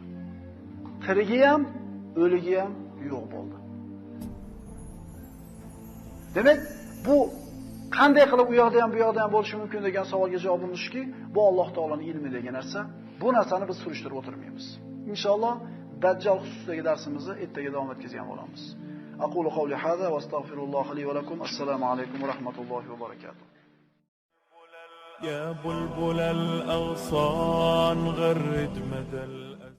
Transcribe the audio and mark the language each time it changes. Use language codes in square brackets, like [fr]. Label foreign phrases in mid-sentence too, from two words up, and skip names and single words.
[uz] Tirigi ham, o'ligi ham yo'q bo'ldi. Demak, bu qanday qilib u yoqda ham bu yoqda ham bo'lishi mumkin degan savolga javobimiz shuki, bu Alloh taolaning ilmi degan narsa. Bu narsani biz surishtirib o'tirmaymiz. Inshaalloh Dajjal xususidagi darsimizni ertaga davom etkazgan bo'lamiz. [ar] أقول قولي هذا وأستغفر الله لي ولكم. Assalomu alaykum va rahmatullohi va barakatuh. يا بلبل الأغصان غرد مدى